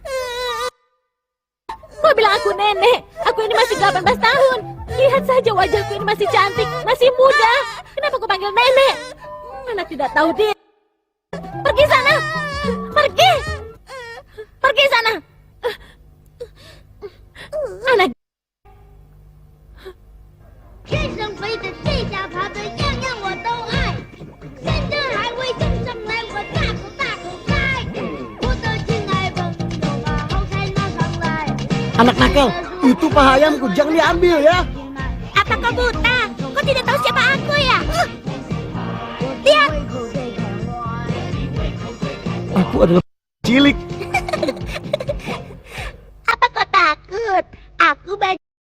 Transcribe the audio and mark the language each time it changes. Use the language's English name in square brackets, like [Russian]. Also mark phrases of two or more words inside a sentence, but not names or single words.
[Indonesian] Kau bilang aku nenek. Aku ini masih 18 tahun. Lihat saja wajahku ini masih cantik, masih muda. Kenapa kau panggil nenek? Anak tidak tahu diri. Pergi sana. Pergi. Pergi sana. Anak. [Chinese] 天上飞的，地下爬的，样样我都爱。山珍海味送上来，我大口大口摘。我的亲爱朋友啊，好菜拿上来。 [Indonesian] Anak nakal, itu paha ayamku, jangan diambil ya. Apa kau buta? Kau tidak tahu siapa aku ya? Lihat. Aku adalah cilik. Apa kau takut? Aku baju.